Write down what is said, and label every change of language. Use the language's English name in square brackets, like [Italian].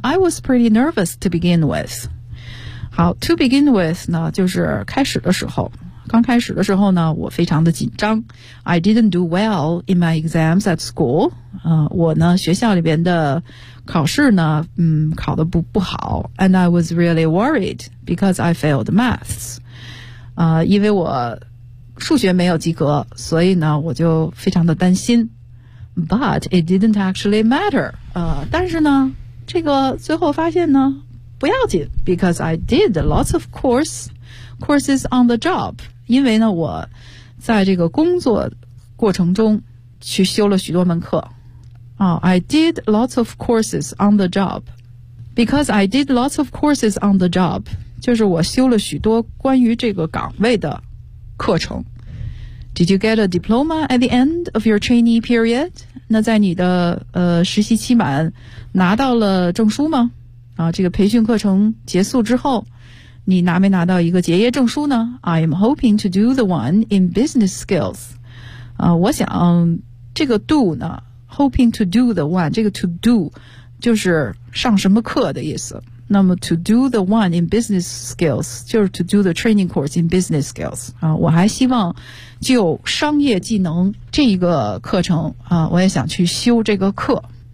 [English] I was pretty nervous to begin with. [Chinese] 好， [English] to begin with [Chinese] 呢就是开始的时候，刚开始的时候呢我非常的紧张。 [English] I didn't do well in my exams at school. [Chinese] 我呢学校里边的考试呢考得不好。 [English] And I was really worried because I failed maths. [Chinese] 因为我数学没有及格，所以呢我就非常的担心。 [English] But it didn't actually matter. [Chinese] 但是呢这个最后发现呢不要紧， [English] because I did lots of courses on the job. [Chinese] 因为呢我在这个工作过程中去修了许多门课。 [English] I did lots of courses on the job. Because I did lots of courses on the job, [Chinese] 就是我修了许多关于这个岗位的课程。 [English] Did you get a diploma at the end of your trainee period? [Chinese] 那在你的实习期满拿到了证书吗？啊，这个培训课程结束之后你拿没拿到一个结业证书呢？ [English] I am hoping to do the one in business skills. [Chinese] 啊，我想这个 do 呢， [English] hoping to do the one, [Chinese] 这个 to do 就是上什么课的意思。那么 [English] to do the one in business skills [Chinese] 就是 [English] to do the training course in business skills [Chinese] 啊，我还希望就商业技能这一个课程啊，我也想去修这个课。